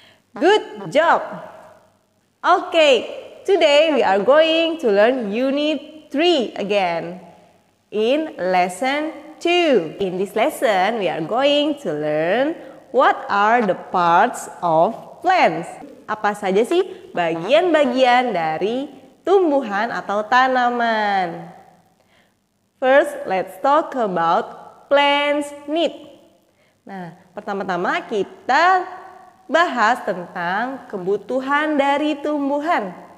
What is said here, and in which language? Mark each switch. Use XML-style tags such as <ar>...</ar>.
<en>Good job. Okay, today we are going to learn Unit 3 again in Lesson 2. In this lesson, we are going to learn what are the parts of plants.</en> <id>Apa saja sih bagian-bagian dari tumbuhan atau tanaman?</id> <en>First, let's talk about plants need.</en> <id>Nah, pertama-tama kita bahas tentang kebutuhan dari tumbuhan.</id>